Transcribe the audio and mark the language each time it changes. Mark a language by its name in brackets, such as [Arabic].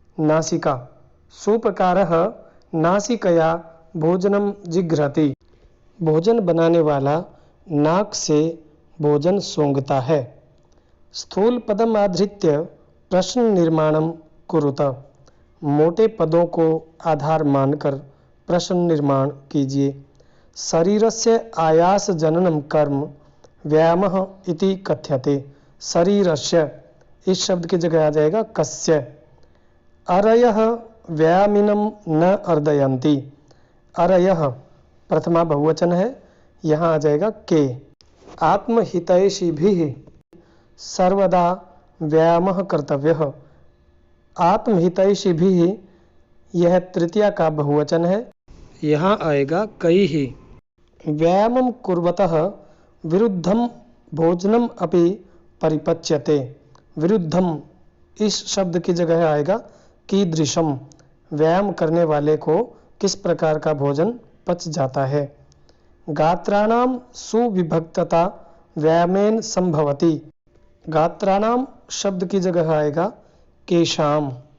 [Sanskrit] नासिका, सूपकारः नासिकया भोजनम जिघ्रति, [Hindi] भोजन बनाने वाला नाक से भोजन सूंघता है। [Sanskrit] स्थूल पदम आधृत्य प्रश्न निर्माणम कुरुत, [Hindi] मोटे पदों को आधार मानकर प्रश्न निर्माण कीजिए। [Sanskrit] शरीरस्य आयास जननम कर्म व्यायामः इति कथ्यते। [Hindi] शरीरस्य, इस शब्द की जगह आ जाएगा कस्य। [Sanskrit] अरयः व्यायामिनम न अर्दयन्ति, [Hindi] अरयः प्रथमा बहुवचन है, यहाँ आ जाएगा के। [Sanskrit] आत्महितैषिभिः सर्वदा व्यायामः कर्तव्यः, [Hindi] आत्महितैषिभिः यह तृतीया का बहुवचन है, यहाँ आएगा कई ही। [Sanskrit] व्यायामं कुर्वतः विरुद्धम भोजनम अपि परिपच्यते। [Hindi] विरुद्धम, इस शब्द की जगह आएगा कीदृशम, व्यायाम करने वाले को किस प्रकार का भोजन पच जाता है। [Sanskrit] गात्राणाम सुविभक्तता व्यायामेन संभवति, [Hindi] गात्राणाम शब्द की जगह आएगा केशाम।